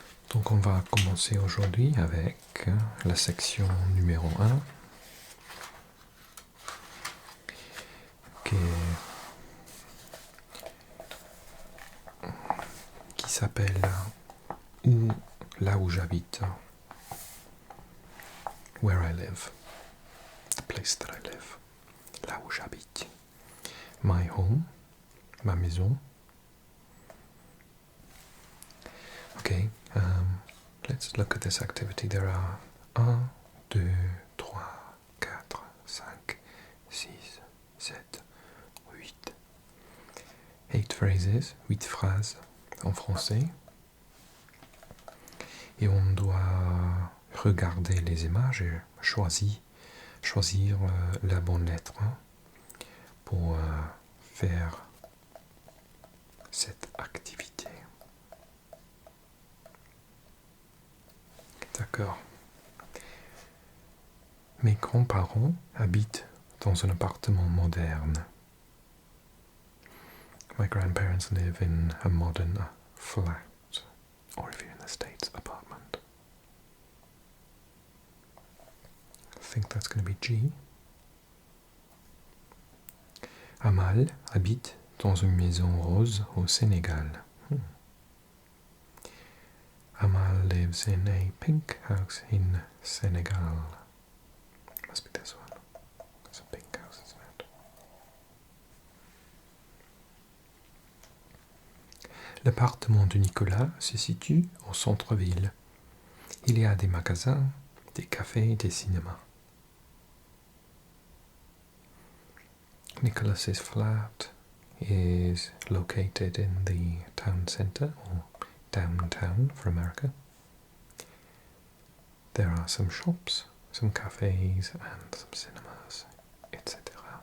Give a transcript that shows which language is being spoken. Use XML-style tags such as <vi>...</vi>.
<fr>Donc on va commencer aujourd'hui avec la section numéro 1 qui s'appelle là où j'habite,</fr> <en>where I live, the place that I live,</en> <fr>là où j'habite,</fr> <en>my home,</en> <fr>ma maison.</fr> <en>Okay, let's look at this activity. There are 1, 2, 3, 4, 5, 6, 7, 8.</en> <fr>8 phrases, 8 phrases en français. Et on doit regarder les images et choisir la bonne lettre pour faire cette activité. D'accord. Mes grands-parents habitent dans un appartement moderne.</fr> <en>My grandparents live in a modern flat, or if you're in the States, apartment. I think that's going to be G.</en> <fr>Amal habite dans une maison rose au Sénégal.</fr> <en>Amal lives in a pink house in Senegal. Must be this one. It's a pink house, isn't it?</en> <fr>L'appartement de Nicolas se situe au centre-ville. Il y a des magasins, des cafés et des cinémas.</fr> <en>Nicholas's flat is located in the town centre, or downtown for America. There are some shops, some cafes and some cinemas, etc.</en>